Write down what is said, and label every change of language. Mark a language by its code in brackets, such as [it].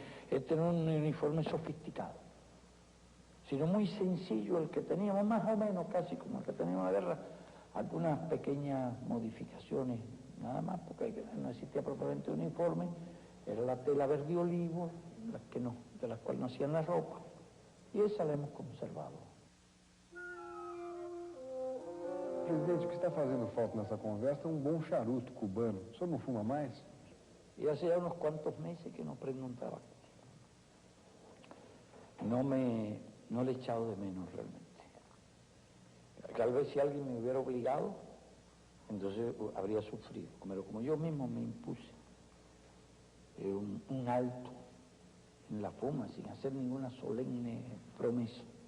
[es] Es tener un uniforme sofisticado, sino muy sencillo el que teníamos, más o menos casi como el que teníamos en la guerra, algunas pequeñas modificaciones, nada más, porque no existía propiamente uniforme, era la tela verde olivo, de las cuales nos hacían la ropa, y esa la hemos conservado. [pt] Presidente, o que está fazendo falta nessa conversa é um bom charuto cubano. O senhor não fuma mais? [es] Y hace ya unos cuantos meses que no prendo un tabaco. No le he echado de menos realmente. Tal vez si alguien me hubiera obligado, entonces habría sufrido. Pero como yo mismo me impuse un alto en la fuma, sin hacer ninguna solemne promesa.